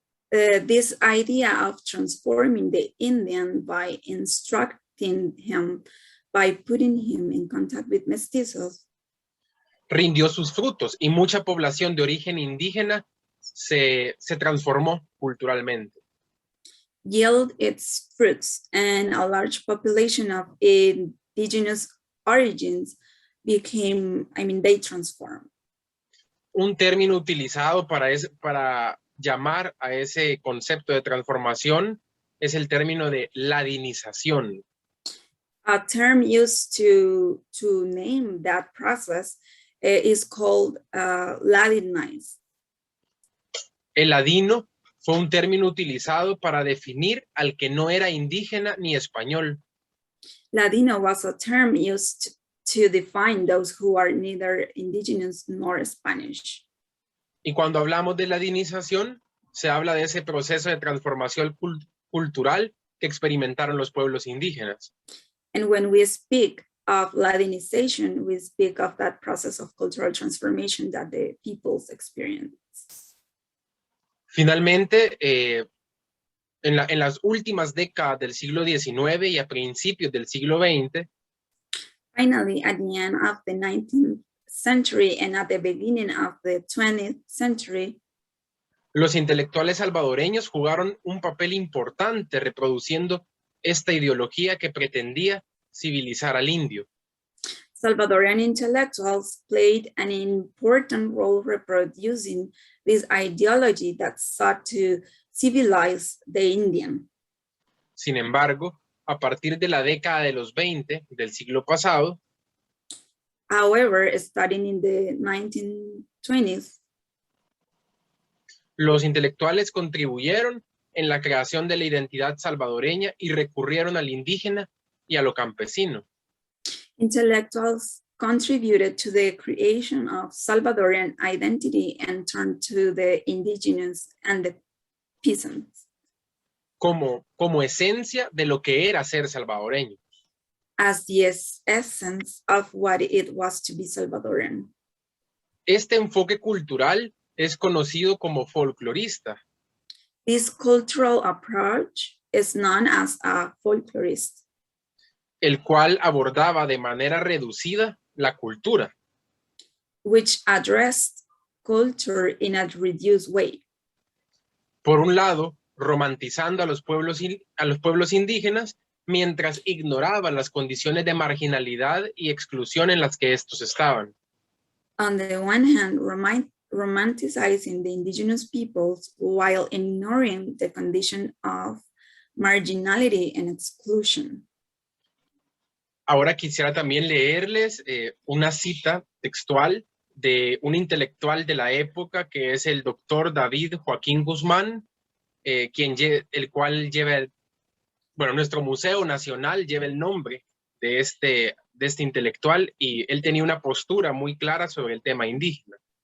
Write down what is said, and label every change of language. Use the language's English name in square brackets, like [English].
[English] This idea of transforming the Indian by instructing him, by putting him in contact with mestizos, [Spanish] rindió sus frutos y mucha población de origen indígena se transformó culturalmente. [English] yield its fruits, and a large population of indigenous origins they transformed. [Spanish] Un término utilizado para llamar a ese concepto de transformación es el término de ladinización. [English] A term used to name that process is called Ladinize. [Spanish] El ladino fue un término utilizado para definir al que no era indígena ni español. [English] Ladino was a term used to define those who are neither indigenous nor Spanish. [Spanish] Y cuando hablamos de ladinización, se habla de ese proceso de transformación cultural que experimentaron los pueblos indígenas. [English] And when we speak of Ladinization, we speak of that process of cultural transformation that the peoples experience. [Spanish] Finalmente, en las últimas décadas del siglo XIX y a principios del siglo XX, [English] Finally, at the end of the 19th century and at the beginning of the 20th century, [Spanish] los intelectuales salvadoreños jugaron un papel importante reproduciendo esta ideología que pretendía civilizar al indio. [English] Salvadorian intellectuals played an important role reproducing this ideology that sought to civilize the Indian. [Spanish] Sin embargo, a partir de la década de los 20 del siglo pasado, [English] However, starting in the 1920s, [Spanish] los intelectuales contribuyeron en la creación de la identidad salvadoreña y recurrieron al indígena y a lo campesino. [English] intellectuals contributed to the creation of Salvadorian identity and turned to the indigenous and the peasants [Spanish] Como esencia de lo que era ser salvadoreño. [English] as the essence of what it was to be Salvadorian. [Spanish] Este enfoque cultural es conocido como folclorista. [English] This cultural approach is known as a folklorist, [Spanish] el cual abordaba de manera reducida la cultura, [English] which addressed culture in a reduced way. [Spanish] por un lado, romantizando a los pueblos indígenas mientras ignoraban las condiciones de marginalidad y exclusión en las que estos estaban. [English] On the one hand, romanticizing the indigenous peoples while ignoring the condition of marginality and exclusion. [Spanish] Ahora quisiera también leerles una cita textual de un intelectual de la época que es el doctor David Joaquín Guzmán, el cual lleva, nuestro Museo Nacional lleva el nombre de este intelectual y él tenía una postura muy clara sobre el tema indígena.